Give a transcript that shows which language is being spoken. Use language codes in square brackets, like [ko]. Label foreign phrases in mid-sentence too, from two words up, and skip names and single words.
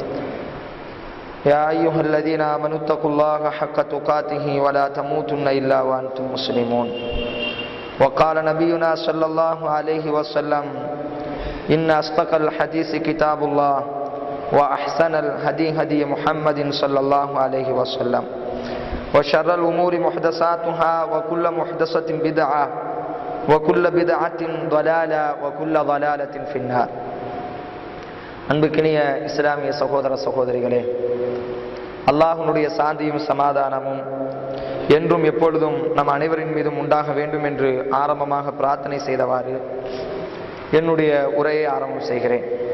[ar] يا أيها الذين آمنوا اتقوا الله حق تقاته ولا تموتن إلا وأنتم مسلمون وقال نبينا صلى الله عليه وسلم إن أصدق الحديث كتاب الله وأحسن الهدي هدي محمد صلى الله عليه وسلم وشر الأمور محدثاتها وكل محدثة بدعة وكل بدعة ضلالة وكل ضلالة في النار. [ta] அன்புக்கினிய இஸ்லாமிய சகோதர சகோதரிகளே, அல்லாஹ்வுடைய சாந்தியும் சமாதானமும் என்றும் எப்பொழுதும் நம் அனைவரின் மீதும் உண்டாக வேண்டும் என்று ஆரம்பமாக பிரார்த்தனை செய்தவாறு என்னுடைய உரையை ஆரம்பம் செய்கிறேன்.